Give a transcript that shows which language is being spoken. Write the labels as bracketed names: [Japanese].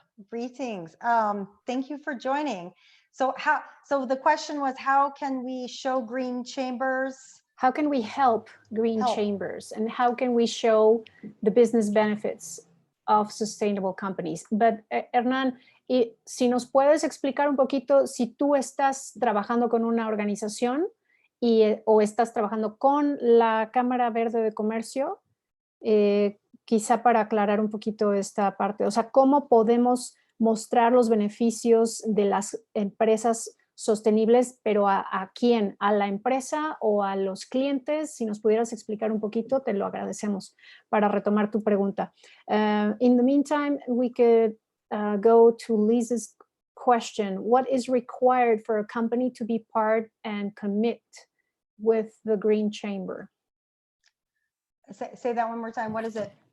[English] Greetings. Thank you for joining. So the question was, how can we show green chambers? How can we help green chambers, and how can we show the business benefits of sustainable companies? But [Spanish] Hernán, si nos puedes explicar un poquito, si tú estás trabajando con una organización o estás trabajando con la Cámara Verde de Comercio, quizá para aclarar un poquito esta parte, o sea, ¿cómo podemos mostrar los beneficios de las empresas sostenibles, pero ¿a quién? ¿A la empresa o a los clientes? Si nos pudieras explicar un poquito, te lo agradecemos para retomar tu pregunta. [English] In the meantime, we could go to Lisa's question. What is required for a company to be part and commit with the Green Chamber? Say that one more time. What is it?